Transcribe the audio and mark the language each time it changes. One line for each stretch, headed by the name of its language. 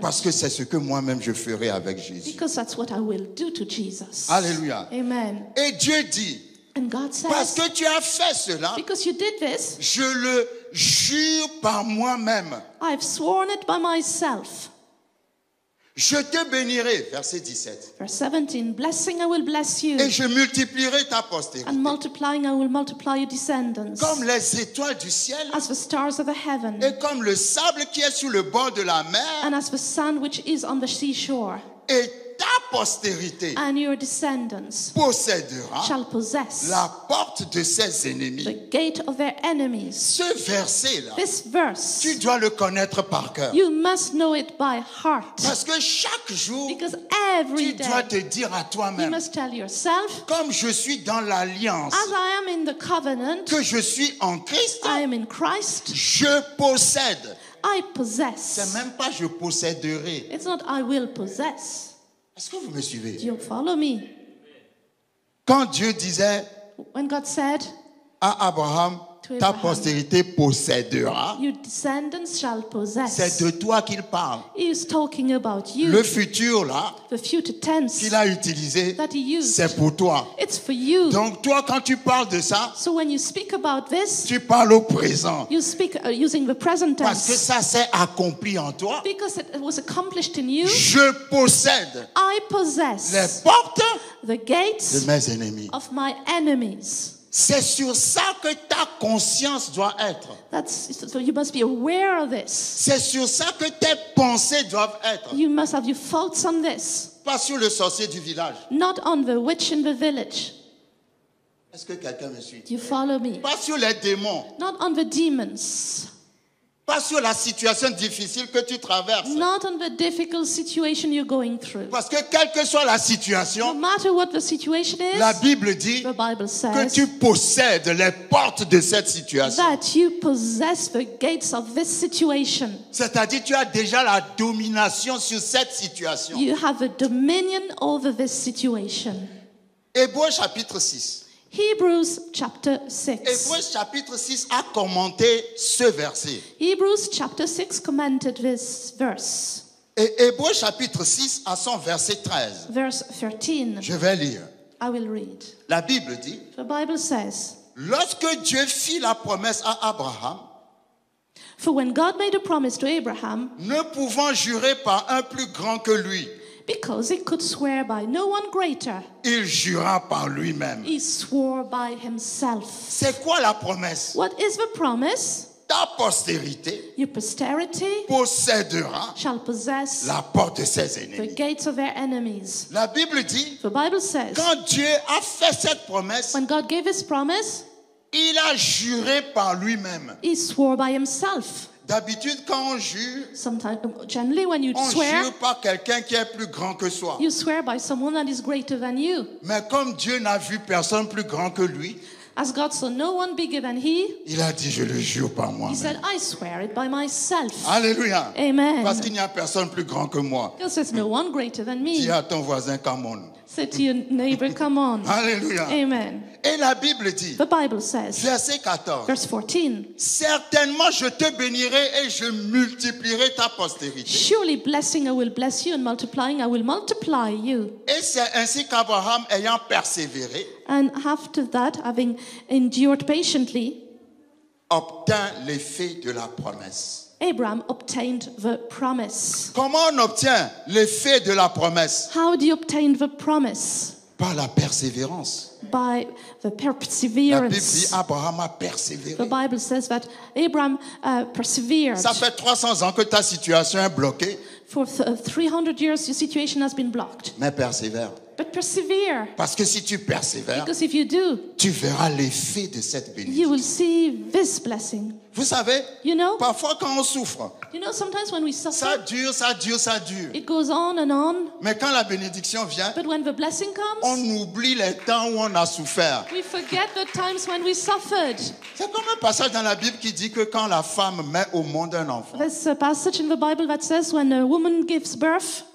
French: Parce que c'est ce que moi-même je ferai avec Jésus.
English: because that's what I will do to Jesus.
French: Alléluia.
English: Amen.
French: Et Dieu dit,
English: And God
French: parce
English: says,
French: que tu as fait cela,
English: because you did this,
French: je le jure par moi-même.
English: I've sworn it by myself.
French: Je te bénirai, verset 17.
English: Verse 17, blessing I will bless you,
French: Et je multiplierai ta postérité.
English: and multiplying I will multiply your descendants,
French: Comme les étoiles du ciel
English: as the stars of the heaven,
French: et comme le sable qui est sur le bord de la mer.
English: and as the sand which is on the seashore.
French: Et ta postérité
English: And your descendants
French: possédera
English: shall possess
French: la porte de ses ennemis.
English: the gate of their enemies.
French: Ce verset-là,
English: This verse,
French: tu dois le connaître par cœur.
English: you must know it by heart.
French: Parce que chaque jour,
English: Because
French: tu
English: every
French: dois
English: day
French: te dire à
English: you
French: toi-même,
English: must tell yourself,
French: comme je suis dans l'alliance,
English: as I am in the covenant,
French: que je suis en Christ,
English: I am in Christ,
French: je possède.
English: I
French: C'est
English: possess.
French: même pas je posséderai.
English: It's not I will possess.
French: Est-ce que vous me suivez?
English: Do you follow me?
French: Quand Dieu disait
English: When God said,
French: à Abraham,
English: To
French: ta
English: Abraham.
French: postérité possédera,
English: your descendants shall
French: c'est
English: possess,
French: de toi qu'il parle.
English: he is talking about you.
French: Le futur là,
English: The future tense
French: qu'il a utilisé,
English: that he used,
French: c'est pour toi.
English: it's for you.
French: Donc toi, quand tu parles de ça,
English: So when you speak about this,
French: tu parles au présent.
English: you speak using the present
French: Parce que
English: tense
French: ça s'est accompli en toi.
English: because it was accomplished in you.
French: Je possède
English: I
French: les
English: possess
French: portes
English: the
French: de
English: gates
French: mes ennemis.
English: of my enemies.
French: C'est sur ça que ta conscience doit être.
English: So you must be aware of this.
French: C'est sur ça que tes pensées doivent être.
English: You must have your thoughts on this,
French: Pas sur le sorcier du village.
English: not on the witch in the village.
French: Est-ce que quelqu'un me suit?
English: Do you follow me?
French: Pas sur les démons.
English: Not on the demons,
French: Pas sur la situation difficile que tu traverses.
English: not on the difficult situation you're going through.
French: Parce que quelle que soit la situation,
English: matter what the situation
French: la
English: is,
French: Bible dit
English: the Bible
French: que
English: says
French: tu possèdes les portes de cette situation.
English: that you possess the gates of this situation.
French: C'est-à-dire tu as déjà la domination sur cette situation.
English: You have a dominion over this situation.
French: Hébreux chapitre 6.
English: Hebrews chapter 6.
French: Hébreux chapitre 6 a commenté ce verset.
English: Hebrews chapter 6 commented this verse.
French: Et Hébreux chapitre 6 a son verset 13.
English: Verse 13.
French: Je vais lire.
English: I will read.
French: La Bible dit,
English: The Bible says,
French: lorsque Dieu fit la promesse à Abraham,
English: for when God made a promise to Abraham,
French: ne pouvant jurer par un plus grand que lui,
English: because he could swear by no one greater,
French: il jura par lui-même.
English: he swore by himself.
French: C'est quoi la promesse?
English: What is the promise?
French: Ta postérité
English: Your posterity
French: possédera
English: shall possess
French: la porte de ses
English: the
French: ennemis.
English: gates of their enemies.
French: La Bible dit,
English: The Bible says,
French: quand Dieu a fait cette promesse,
English: when God gave his promise,
French: il a juré par lui-même.
English: he swore by himself.
French: D'habitude, quand on jure,
English: Sometimes, generally, when you
French: on
English: swear,
French: jure par quelqu'un qui est plus grand que soi.
English: you swear by someone that is greater than you.
French: Mais comme Dieu n'a vu personne plus grand que lui,
English: As God saw no one bigger than he,
French: il a dit, je le jure par
English: he
French: moi-même.
English: said, I swear it by myself.
French: Alléluia.
English: Amen.
French: Parce qu'il n'y a personne plus grand que moi.
English: Because there's no one greater than me.
French: Dis à ton voisin,
English: come on. Say to your neighbor, come on.
French: Alléluia.
English: Amen.
French: Et la Bible dit,
English: The Bible says,
French: verset 14,
English: verse 14,
French: certainement je te bénirai et je multiplierai ta postérité.
English: surely blessing I will bless you, and multiplying I will multiply you.
French: Et c'est ainsi qu'Abraham, ayant persévéré,
English: And after that, having endured patiently,
French: obtint l'effet de la promesse.
English: Abraham obtained the promise.
French: Comment on obtient l'effet de la promesse?
English: How do you obtain the promise?
French: Par la persévérance.
English: By the
French: La Bible dit
English: perseverance.
French: Abraham a
English: The
French: persévéré.
English: Bible says that Abraham persevered.
French: Ça fait 300 ans que ta situation est bloquée,
English: For 300 years, your situation has been blocked.
French: mais persévère.
English: But persevere,
French: Parce que si tu persévères,
English: because if you do,
French: tu verras l'effet de cette
English: you
French: bénédiction.
English: will see this blessing.
French: Vous savez,
English: You know,
French: parfois quand on souffre,
English: sometimes when we
French: ça
English: suffer,
French: dure, ça dure, ça dure.
English: it goes on and on.
French: Mais quand la bénédiction vient,
English: But when the blessing
French: on
English: comes,
French: oublie les temps où on a souffert.
English: we forget the times when we suffered.
French: C'est comme un passage dans la Bible qui dit que quand la femme met au monde un enfant,
English: There's a passage in the Bible that says when a woman gives birth,